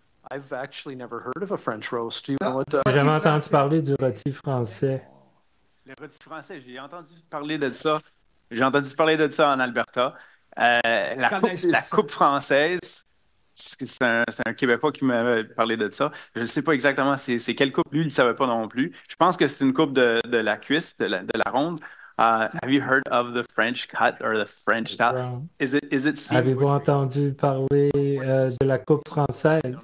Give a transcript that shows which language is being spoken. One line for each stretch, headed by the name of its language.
English: I've actually never heard of a French roast. Do you know what?
French: J'ai jamais entendu parler du rôti français. Le rôti français, j'ai entendu parler de ça. J'ai entendu parler de ça en Alberta. La coupe française, c'est un Québécois qui m'avait parlé de ça. Je ne sais pas exactement c'est quelle coupe. Lui, il ne savait pas non plus. Je pense que c'est une coupe de la cuisse, de la ronde.
English: Have you heard of the French cut or the French style? Is it
French: Avez-vous entendu parler de la coupe française?